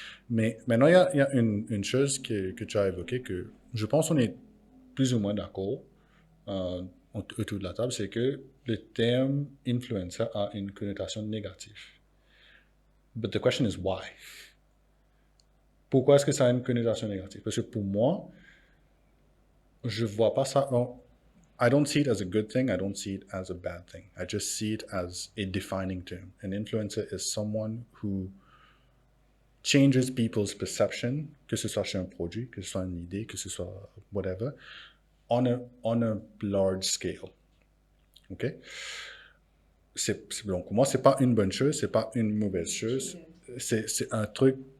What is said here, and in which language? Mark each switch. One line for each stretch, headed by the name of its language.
French: Mais maintenant, il y a une chose que tu as évoquée, que je pense qu'on est plus ou moins d'accord autour de la table, c'est que le terme influencer a une connotation négative.
English: But the question is why?
French: Pourquoi est-ce que ça a une connotation négative? Parce que pour moi, je vois pas ça.
English: I don't see it as a good thing. I don't see it as a bad thing. I just see it as a defining term. An influencer is someone who changes people's perception,
French: que ce soit chez un produit, que ce soit
English: une idée, que ce soit whatever, on a large scale. OK?
French: Donc, pour moi, c'est pas une bonne chose, c'est pas une mauvaise chose. C'est un truc